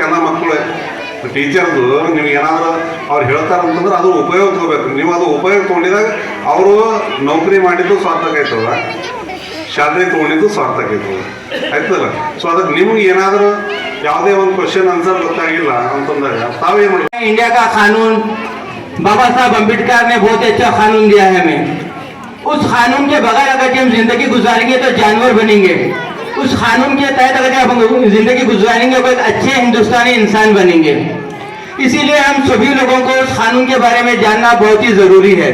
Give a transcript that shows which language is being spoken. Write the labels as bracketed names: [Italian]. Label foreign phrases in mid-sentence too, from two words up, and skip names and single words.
[Kannada] ಎಲ್ಲ ಮಕ್ಕಳು ಟೀಚರ್ದು ನಿಮ್ಗೆ ಏನಾದರೂ ಅವ್ರು ಹೇಳ್ತಾರಂತಂದ್ರೆ ಅದು ಉಪಯೋಗ ತಗೋಬೇಕು. ನೀವು ಅದು ಉಪಯೋಗ ತೊಗೊಂಡಿದಾಗ ಅವರು ನೌಕರಿ ಮಾಡಿದ್ದು ಸಾರ್ಥಕ ಆಯ್ತದ, ಶಾಲೆ ತೊಗೊಂಡಿದ್ದು ಸಾರ್ಥಕ ಆಯ್ತದ, ಆಯ್ತದಲ್ಲ. ಸೊ ಅದಕ್ಕೆ ನಿಮ್ಗೆ ಏನಾದರೂ ಯಾವುದೇ ಒಂದು [English] question answer [Kannada] ಗೊತ್ತಾಗಿಲ್ಲ ಅಂತಂದಾಗ ತಾವೇನು ಮಾಡಿ [Hindi] इंडिया का कानून बाबा साहब अम्बेडकर ने बहुत अच्छा कानून दिया है हमें। उस कानून के बगैर अगर हम जिंदगी गुजारेंगे तो जानवर बनेंगे। उस कानून के तहत अगर हम जिंदगी गुजारेंगे तो एक अच्छे हिंदुस्तानी इंसान बनेंगे। इसीलिए हम सभी लोगों को उस कानून के बारे में जानना बहुत ही जरूरी है।